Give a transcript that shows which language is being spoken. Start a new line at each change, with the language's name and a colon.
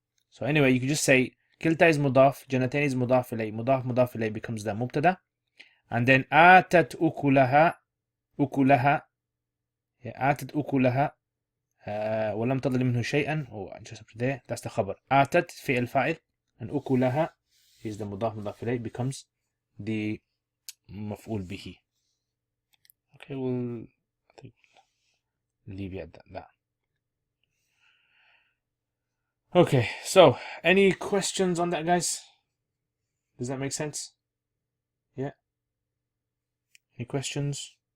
English: So anyway, you can just say kilta is mudaf, jannatayn is mudaf ilayhi, mudaf ilayhi becomes the mubtada, and then atat ukulaha, yeah, atat ukulaha.
Arabic: ولم تظلم منه شيئا.
English: Oh, just up there, that's the khabar.
Arabic: آتت فعل فاعل,
English: and
Arabic: أكلها
English: is the
Arabic: مضاف إليه,
English: becomes the
Arabic: مفعول به.
English: Okay, I think we'll leave it at that. Okay, so any questions on that, guys? Does that make sense? Yeah. Any questions?